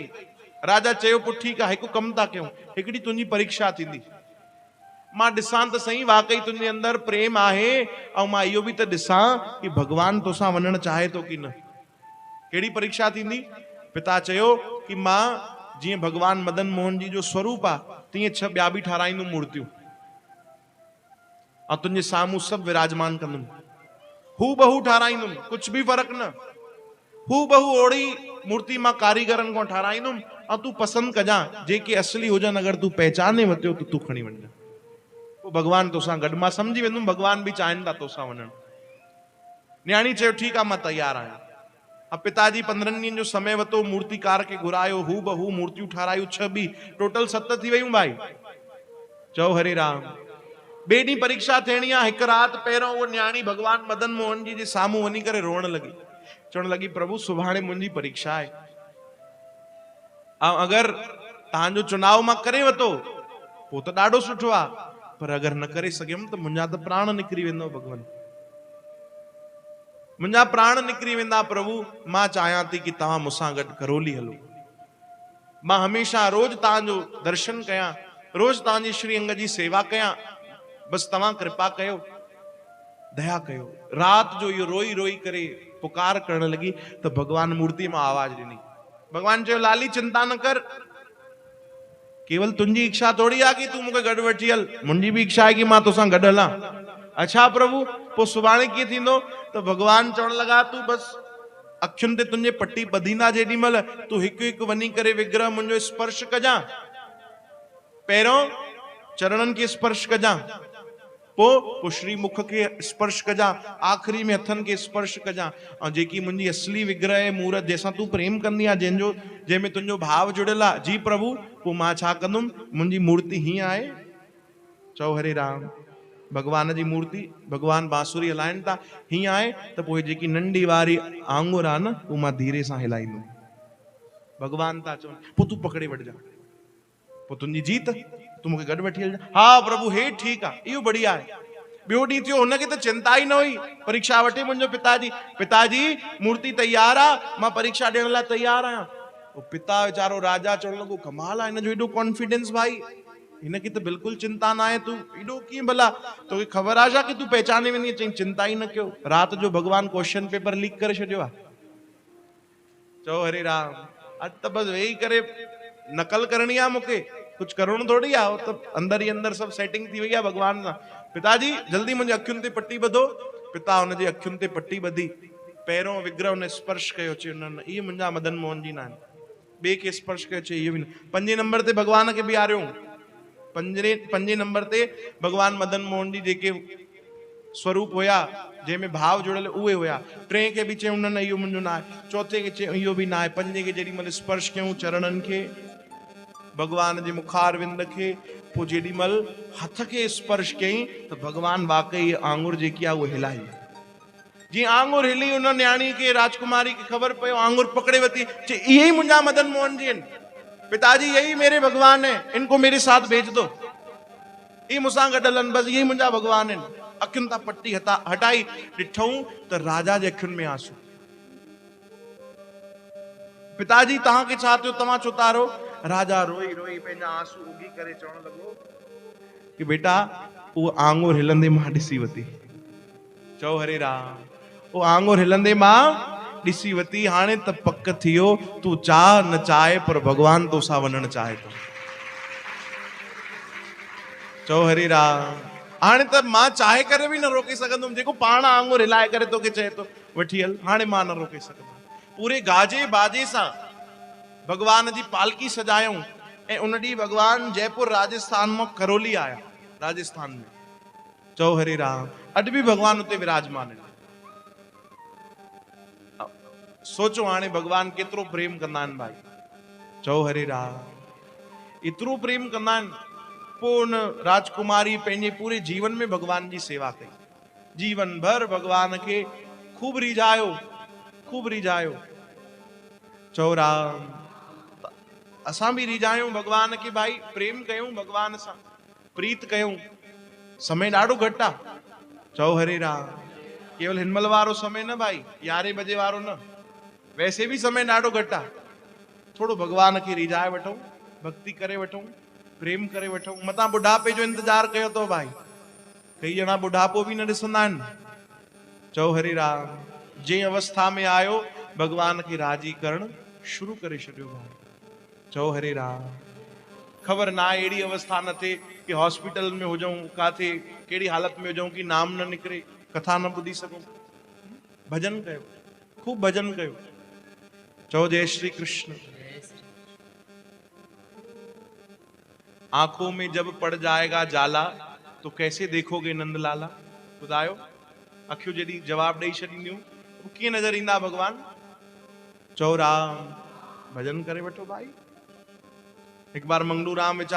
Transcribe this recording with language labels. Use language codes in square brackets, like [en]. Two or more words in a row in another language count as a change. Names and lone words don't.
[sd] राजा चयो, पोइ ठीकु आहे, हिकु कमु था कयूं, हिकिड़ी तुंहिंजी परीक्षा थींदी, मां ॾिसां त सही वाकई तुंहिंजे अंदर प्रेम आहे, ऐं मां इहो बि त ॾिसां कि भगवान तोसां वञणु चाहे थो कि न। कहिड़ी परीक्षा थींदी? पिता चयो कि मां जीअं भगवान मदन मोहन जी जो स्वरूप आहे, तीअं 6 ॿिया बि ठाराईंदुमि मूर्तियूं, ऐं तुंहिंजे साम्हूं सभु विराजमान कंदुमि, हू बहू ठाराईंदुमि, कुछ भी फर्क न, हू बहू ओड़ी मूर्ति मां कारीगरनि खां ठाराईंदुमि, ऐं तूं पसंदि कजां, जेके असली हुजनि, अगरि तूं पहचाने वरितो त तूं खणी वञ। पोइ भगवान तोसां गॾु, मां सम्झी वेंदुमि भगवान बि चाहिनि था तोसां वञणु। न्याणी चयो, ठीकु आहे, मां तयारु आहियां। अब पिताजी 15 ॾींहंनि जो समय वरितो, मूर्तिकार खे घुरायो, हू बहू मूर्तियूं ठारायूं, 6 बि, टोटल 7 थी वयूं भाई। चओ हरे राम। ॿिए ॾींहुं परीक्षा थियणी आहे। हिकु राति पहिरियों उहा न्याणी भगवान मदन मोहन जी जे साम्हूं वञी करे रोअण लॻी, चवण लॻी, प्रभु सुभाणे मुंहिंजी परीक्षा आहे, ऐं अगरि तव्हांजो चुनाव मां करे वरितो पोइ त ॾाढो सुठो आहे, पर अगरि न करे सघियमि त मुंहिंजा त प्राण निकिरी वेंदो भगवान, मुंहिंजा प्राण निकिरी वेंदा। प्रभु, मां चाहियां थी कि तव्हां मूंसां गॾु करौली हलो, मां हमेशह रोज तव्हांजो दर्शन कयां, रोज तव्हांजी श्री अंग जी सेवा कयां, बस तव्हां कृपा कयो, दया कयो। रात जो इहो रोई रोई करे पुकार करण लगी, तो भगवान मूर्ति में आवाज ॾिनी। भगवान चयो, लाली चिंता न कर, केवल तुंहिंजी इच्छा थोड़ी आहे कि तूं मूंखे गॾु वठी हल, मुंहिंजी भी इच्छा आहे कि मां तोसां गॾु हलां। अच्छा प्रभु, पोइ सुभाणे कीअं थींदो? तो भगवान चवण लगा, तूं बस अखियुनि ते तुंहिंजे पट्टी ॿधींदा जेॾी महिल, तूं हिकु हिकु वञी करे विग्रह मुंहिंजो स्पर्श कजां। पहिरियों चरणनि खे स्पर्श कजां, पोइ श्रीमुख के स्पर्श कजां, आखिरी में हथनि के स्पर्श कजां। ऐं जेकी मुंहिंजी असली विग्रह है मूर्त, जंहिंसां तूं प्रेम कंदी आहे, जंहिंमें तुंहिंजो भाव जुड़ियल आहे, जी प्रभु, पोइ मां छा कंदुमि? मुंहिंजी मूर्ति हीअं आहे। चओ हरे राम। भगवान जी मूर्ति, भगवान बांसुरी हलाइनि था, हीअं आहे त पोइ जेकी नंढी वारी आंगुर आहे न, उहा मां धीरे सां हिलाईंदुमि। भगवान था चवनि, पोइ तूं पकड़े वठिजां, पोइ तुंहिंजी जीत, तूं मूंखे गॾु वठी हलजां। हा प्रभु, हे ठीकु आहे, इहो बढ़िया आहे। ॿियो ॾींहुं थियो, हुनखे त चिंता ई न हुई। परीक्षा वठे मुंहिंजो पिताजी, पिताजी मूर्ति तैयार आहे, मां परीक्षा ॾियण लाइ तैयार आहियां। पिता वीचारो राजा चवण लॻो, कमाल आहे हिनजो, एॾो कॉन्फिडेंस भाई, हिनखे त बिल्कुलु चिंता न आहे, तूं एॾो कीअं भला, तोखे ख़बर आहे छा कि तूं पहचाने वेंदी? चई, चिंता ई न कयो, राति जो भगवान [en] question paper leak [sd] करे छॾियो आहे। चओ हरे राम। अॼु त बसि वेही करे नकल करणी आहे, मूंखे कुछ करणो थोड़ी आहे, तो अंदर ही अंदर सब सेटिंग थी वई आहे भगवान सां। पिताजी जल्दी मुंहिंजे अखियुनि ते पट्टी ॿधो। पिता हुनजे अखियुनि ते पट्टी ॿधी, पहिरियों विग्रह हुन स्पर्श कयो, चयो न न, इहे मुंहिंजा मदन मोहन जी न आहिनि, बे के स्पर्श के अचे इहो बि न। 5 नंबर ते भगवान खे बीहारियो, 5 नंबर ते भगवान मदन मोहन जी जेके स्वरूप हुया जंहिंमें भाव जुड़ियल उहे हुया। 3 खे बि चयूं न न इहो मुंहिंजो न आहे, 4 खे चयूं इहो बि न आहे, 5 खे जेॾी महिल स्पर्श कयूं चरणनि खे, भगवान जे मुखार विंद खे, पोइ जेॾी महिल हथ खे स्पर्श कयईं त भगवान वाकई आंगुर जेकी आहे उहा हिलाई। जीअं आंगुर हिली उन न्याणी खे राजकुमारी खे ख़बर पियो, आंगुर पकड़े वती, चे इहे ही मुंहिंजा मदन मोहन जी आहिनि, [hi] पिताजी यही मेरे भगवान है, इनको मेरे साथ भेज दो, [sd] ये मुसां गॾु हलनि, बस यही मुंहिंजा भगवान आहिनि। अखियुनि तां पट्टी हटाई, ॾिठऊं त राजा जे अखियुनि में आंसू। पिताजी तव्हांखे छा थियो, तव्हां छो तारो? राजा रोई रोई पंहिंजा आंसू उगी करे चवण लॻो कि बेटा उहो आंगुर हिलंदे मां ॾिसी वती। चओ हरे राम। उहो आंगुर हिलंदे मां ॾिसी वती, हाणे त पक थियो तूं चाह न चाहे पर भगवान तोसां वञणु चाहे थो। चओ हरे राम। हाणे त मां चाहे करे बि न रोके सघंदुमि, जेको पाण आंगुर हिलाए करे तोखे चए थो वठी हल, हाणे मां न रोके सघंदुमि। पूरे गाजे बाजे सां भगवान जी पालकी सजायूं ऐं उन ॾींहुं भगवान जयपुर राजस्थान मां करौली आया, राजस्थान में। चओ हरे राम। अॼु बि भगवान उते विराजमान आहिनि। सोचो हाणे भगवान केतिरो प्रेम कंदा आहिनि भाई। चओ हरे राम। एतिरो प्रेम कंदा आहिनि। पोइ उन राजकुमारी पंहिंजे पूरे जीवन में भगवान जी सेवा कई, जीवन भर भगवान खे खूब रिझायो, खूब रिझायो। चओ राम। असां बि रिझायूं भगवान खे भाई, प्रेम कयूं भगवान सां, प्रीत कयूं। समय ॾाढो घटि आहे। चओ हरे राम। केवल हिनमल वारो समय न भाई, 11 बजे वारो न, वैसे भी समय ॾाढो घटि आहे। थोरो भगवान खे रिझाए वठूं, भक्ति करे वठूं, प्रेम करे वठूं। मतां बुढ़ापे जो इंतजार कयो अथव भाई, कई ॼणा बुढ़ापो बि न ॾिसंदा आहिनि। चओ हरे राम। जंहिं अवस्था में आयो भगवान खे राजी करणु शुरू करे छॾियो भाई। चओ हरे राम। ख़बर ना आहे अहिड़ी अवस्था न थिए कि हॉस्पिटल में हुजऊं, काथे कहिड़ी हालत में हुजऊं कि नाम न निकिरे, कथा न ॿुधी सघूं। भजन कयो, खूब भजन कयो। चओ जय श्री कृष्ण। [hi] आंखों में जब पड़ जाएगा जाला तो कैसे देखोगे नंदलाला। [sd] ॿुधायो, अखियूं जॾहिं जवाब ॾेई छॾींदियूं कीअं नज़र ईंदा भगवान। चओ राम। भजन करे वठो भाई। [hi] एक बार मंगलू राम विचार